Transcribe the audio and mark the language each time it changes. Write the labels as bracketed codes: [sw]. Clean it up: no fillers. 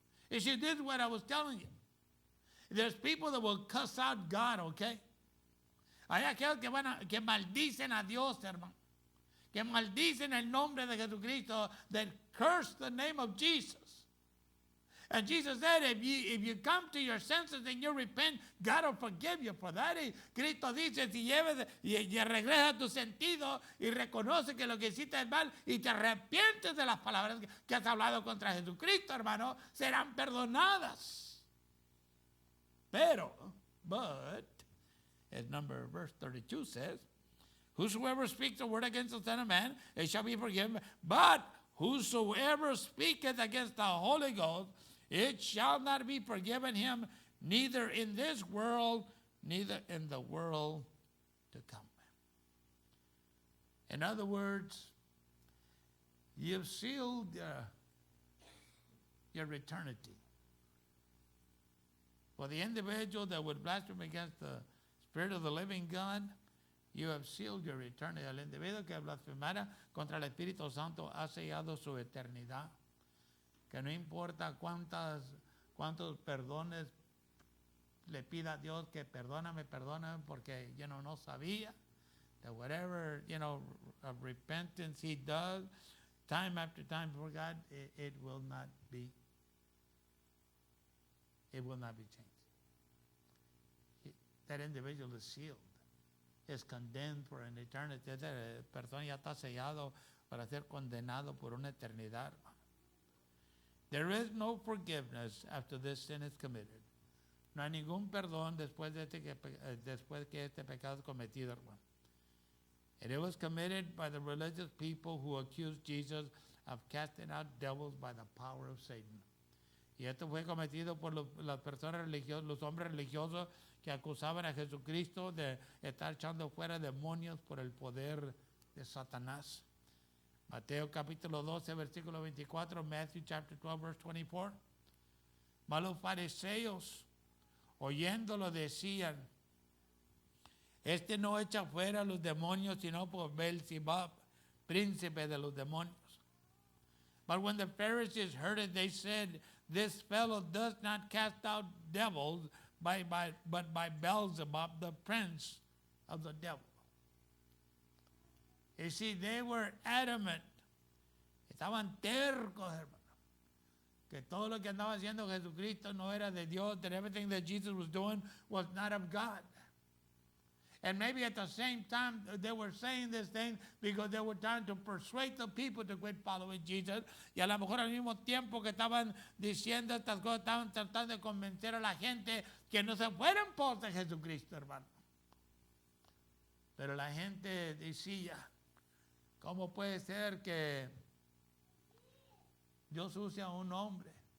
[en] You see, this is what I was telling you. There's people that will cuss out God, okay? [es] Hay aquellos que maldicen a Dios, hermano. Que maldicen el nombre de Jesucristo, [en] that curse the name of Jesus. And Jesus said, if you come to your senses and you repent, God will forgive you for that. [es] Y Cristo dice, si lleves y regresa a tu sentido y reconoce que lo que hiciste es mal y te arrepientes de las palabras que has hablado contra Jesucristo, hermano, serán perdonadas. [en] Pero, but, as verse 32 says, whosoever speaks a word against the Son of Man, it shall be forgiven. But whosoever speaketh against the Holy Ghost, it shall not be forgiven him, neither in this world, neither in the world to come. In other words, you've sealed your eternity. For the individual that would blaspheme against the Spirit of the living God, you have sealed your eternity. [es] El individuo que blasfemara contra el Espíritu Santo ha sellado su eternidad. Que no importa cuántos perdones le pida a Dios, que perdóname porque no sabía. [en] That whatever of repentance he does, time after time before God, it will not be changed. That individual is sealed, is condemned for an eternity. [es] Esa persona ya está sellado para ser condenado por una eternidad. [en] There is no forgiveness after this sin is committed. [es] No hay ningún perdón después que este pecado es cometido, hermano. [en] And it was committed by the religious people who accused Jesus of casting out devils by the power of Satan. [es] Y esto fue cometido por las personas religiosas, los hombres religiosos que acusaban a Jesucristo de estar echando fuera demonios por el poder de Satanás. Mateo capítulo 12, versículo 24, [en] Matthew chapter 12, verse 24. [es] Mas los fariseos, oyéndolo, decían, este no echa fuera los demonios, sino por Beelzebub, príncipe de los demonios. [en] But when the Pharisees heard it, they said, this fellow does not cast out devils, but by Beelzebub, the prince of the devil. You see, they were adamant. [es] Estaban tercos, hermano. Que todo lo que andaba haciendo Jesucristo no era de Dios, [en] that everything that Jesus was doing was not of God. And maybe at the same time, they were saying this thing because they were trying to persuade the people to quit following Jesus. [es] Y a lo mejor al mismo tiempo que estaban diciendo estas cosas, estaban tratando de convencer a la gente que no se fueran por de Jesucristo, hermano. Pero la gente decía, ¿cómo puede ser que Dios use a un hombre?